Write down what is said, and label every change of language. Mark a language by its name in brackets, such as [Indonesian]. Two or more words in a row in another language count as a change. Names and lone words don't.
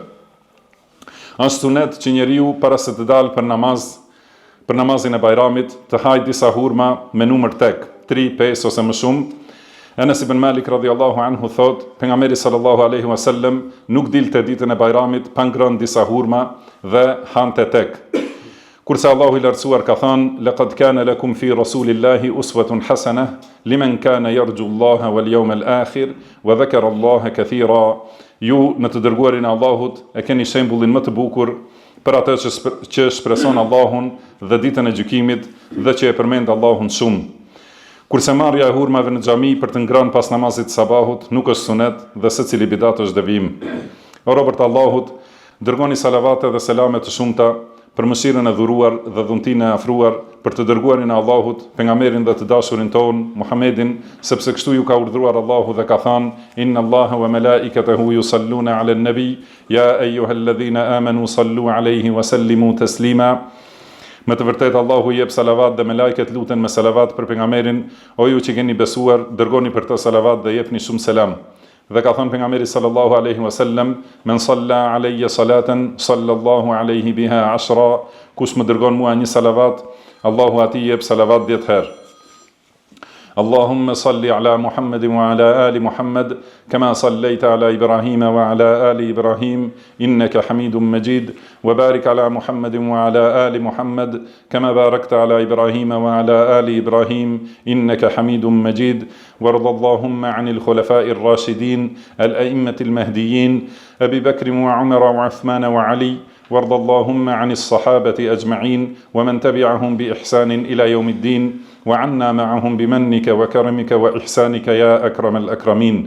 [Albanian] Është sunet që njeriu para se të dalë për namazin e Bajramit, të hajë disa hurma me numër tek, 3, 5 ose më shumë. Enes ibn Malik [Arabic] رضي الله عنه [Albanian] thot, pejgamberi [Arabic] صلى الله عليه وسلم [Albanian] nuk dilte ditën e Bajramit pa ngrënë disa hurma dhe hante tek. Kurse Allahu i lartësuar ka thënë: [Arabic] "لقد كان لكم في رسول الله أسوة حسنة لمن كان يرجو الله واليوم الآخر وذكر الله كثيرا." [Albanian] Ju në të dërguarin e Allahut e keni shembullin më të bukur për atë që shpreson Allahun dhe ditën e gjykimit dhe që e përmend Allahun shumë. Kurse marrja e hurmave në xhami për të ngrënë pas namazit sabahut nuk është sunet dhe secili bidat është devijim. O robërt e Allahut, dërgoni salavate dhe selame të shumta për mëshirën e dhuruar dhe dhuntinë e afruar për të dërguarin e Allahut, pejgamberin dhe të dashurin ton, Muhammedin, sepse kështu ju ka urdhëruar Allahu dhe ka thënë: [Arabic] إن الله وملائكته يصلون على النبي يا أيها الذين آمنوا صلوا عليه وسلموا تسليما. [Albanian] Me të vërtetë Allahu jep salavat dhe melajket luten me salavat për pejgamberin, o ju që keni besuar, dërgoni për të salavat dhe jepni shumë selam. Dhe ka thënë pejgamberi [Arabic] صلى الله عليه وسلم من صلى علي صلاة صلى الله عليه بها 10, [Albanian] kush më dërgon mua një salavat, Allahu atij jep salavat 10 herë. [Arabic] اللهم صل على محمد وعلى آل محمد كما صليت على إبراهيم وعلى آل إبراهيم إنك حميد مجيد وبارك على محمد وعلى آل محمد كما باركت على إبراهيم وعلى آل إبراهيم إنك حميد مجيد, وارض اللهم عن الخلفاء الراشدين الأئمة المهديين أبي بكر وعمر وعثمان وعلي، وارض اللهم عن الصحابة أجمعين ومن تبعهم بإحسان إلى يوم الدين، وعنا معهم بمنك وكرمك وإحسانك يا أكرم الأكرمين.